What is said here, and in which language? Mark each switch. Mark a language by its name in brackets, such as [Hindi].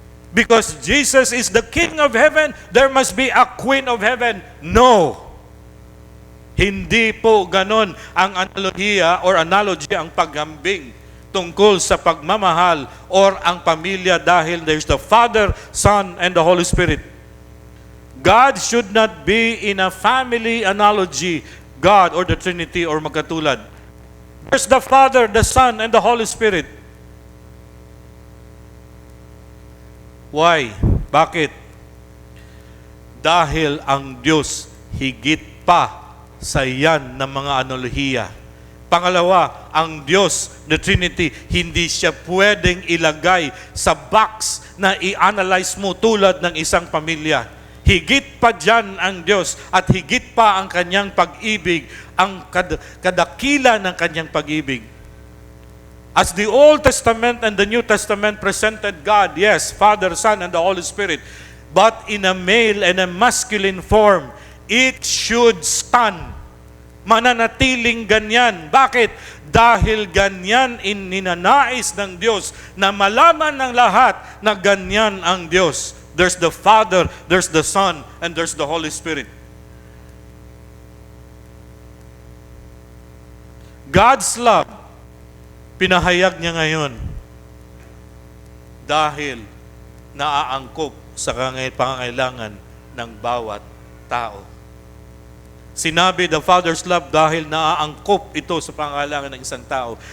[English] Because Jesus is the King of heaven, there must be a Queen of heaven. No. [Filipino] Hindi po ganon ang analohiya or analogy ang paghambing tungkol sa pagmamahal or ang pamilya dahil [English] there's the Father, Son, and the Holy Spirit. God should not be in a family analogy, God or the Trinity or magkatulad. There's the Father, the Son, and the Holy Spirit. Why? [Filipino] Bakit? Dahil ang Diyos higit pa sa yan ng mga analohiya. Pangalawa, ang Diyos, the Trinity, hindi siya pwedeng ilagay sa box na i-analyze mo tulad ng isang pamilya. Higit pa dyan ang Diyos at higit pa ang kanyang pag-ibig, ang kadakila ng kanyang pag-ibig. [English] As the Old Testament and the New Testament presented God, yes, Father, Son, and the Holy Spirit, but in a male and a masculine form, it should stand. [Filipino] Mananatiling ganyan. Bakit? Dahil ganyan ninanais ng Diyos na malaman ng lahat na ganyan ang Diyos. [English] There's the Father, there's the Son, and there's the Holy Spirit. God's love, [Filipino] pinahayag niya ngayon dahil naaangkop sa pangangailangan ng bawat tao. Sinabi [English] the Father's love [Filipino] dahil naaangkop ito sa pangangailangan ng isang tao.